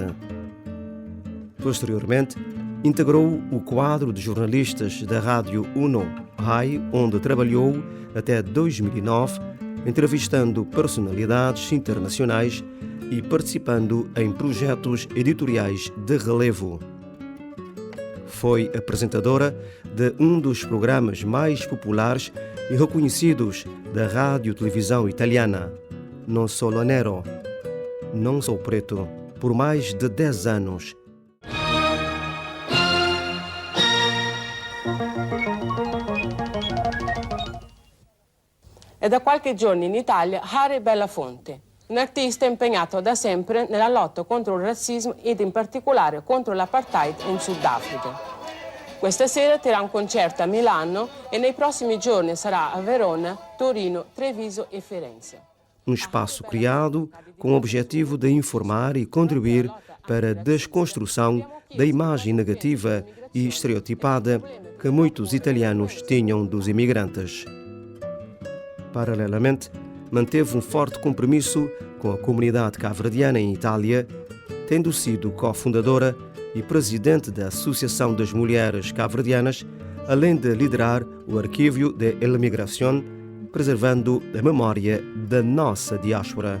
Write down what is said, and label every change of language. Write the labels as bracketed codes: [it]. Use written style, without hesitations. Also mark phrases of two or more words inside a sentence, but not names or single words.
[pt] Posteriormente, integrou o quadro de jornalistas da Rádio Uno Rai, onde trabalhou até 2009, entrevistando personalidades internacionais e participando em projetos editoriais de relevo. Foi apresentadora de um dos programas mais populares e reconhecidos da rádio-televisão italiana, Non Solo Nero, Não Sou Preto, por mais de 10 anos. [it] È da qualche giorno in Italia Harry Belafonte, un artista impegnato da sempre nella lotta contro il razzismo ed in particolare contro l'apartheid in Sudafrica. Questa sera terrà un concerto a Milano e nei prossimi giorni sarà a Verona, Torino, Treviso e Firenze. [pt] Um espaço criado com o objetivo de informar e contribuir para a desconstrução da imagem negativa e estereotipada que muitos italianos tinham dos imigrantes. Paralelamente, manteve um forte compromisso com a comunidade cabo-verdiana em Itália, tendo sido cofundadora e presidente da Associação das Mulheres Cabo-Verdianas, além de liderar o Arquivo de Emigração, preservando a memória da nossa diáspora.